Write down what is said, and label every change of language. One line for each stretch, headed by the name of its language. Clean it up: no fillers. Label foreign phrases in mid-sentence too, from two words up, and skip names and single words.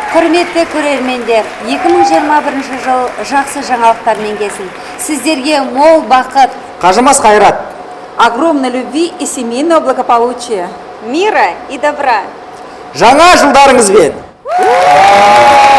Kazakh: Құрметті көрермендер, 2021 жыл жақсы жаңалықтармен келсін. Сіздерге мол бақыт, қажымас қайрат,
Russian: огромной любви и семейного благополучия, мира и добра.
Kazakh: Жаңа жылдарыңызбен!